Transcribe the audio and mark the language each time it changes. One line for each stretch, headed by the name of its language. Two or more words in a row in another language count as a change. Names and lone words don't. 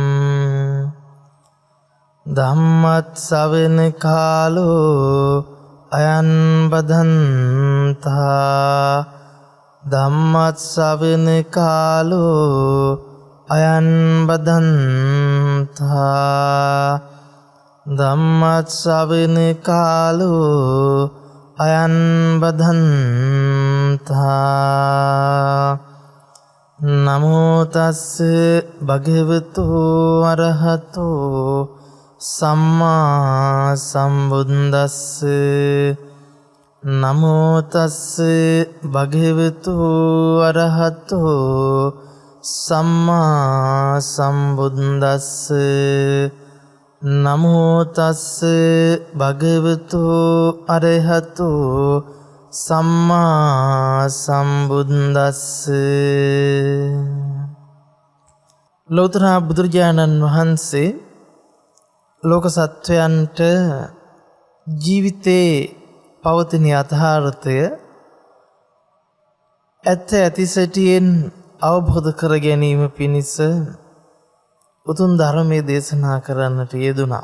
Pali: धम्मत्सवन कालो अयं बदन्ता धम्मत्सवन कालो अयं बदन्ता धम्मत्सवन कालो अयं बदन्ता नमो तस्से भगवतो अरहतो सम्मा संबुद्दस्से नमो तस्से भगवतो अरहतो सम्मा संबुद्दस्से नमो तस्से भगवतो अरहतो सम्मा संबुद्दस्से
Sinhala: ලෝතර බුදුරජාණන් වහන්සේ ලෝක සත්වයන්ට ජීවිතේ පවතින යථාර්ථය ඇත්ත ඇති සැටියෙන් අවබෝධ කර ගැනීම පිණිස උතුම් ධර්මයේ දේශනා කරන්නට යෙදුණා.